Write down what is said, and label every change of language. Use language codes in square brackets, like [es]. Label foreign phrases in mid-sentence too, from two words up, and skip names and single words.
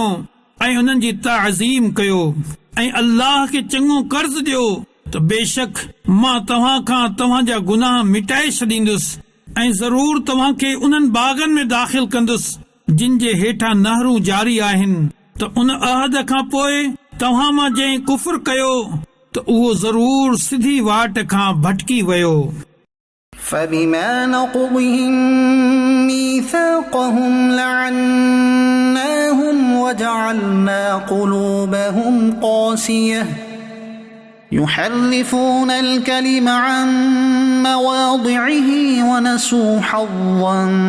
[sd] ऐं उन्हनि जी ताज़ीम कयो ऐं अल्लाह खे चङो कर्ज़ ॾियो त बेशक मां तव्हां खां तव्हांजा गुनाह मिटाए छॾींदुसि ऐं ज़रूर तव्हां खे उन्हनि बाग़नि में दाख़िल कंदुसि जिन जे हेठां नहरूं जारी आहिनि त उन अहद खां पोइ तव्हां मां जंहिं कुफ़्र कयो त उहो ज़रूर सिधी वाट खां भटकी वियो. [ar] فبما نقضهم ميثاقهم لعناهم وجعلنا قلوبهم قاسية يحرفون الكلم عن مواضعه ونسوا حظا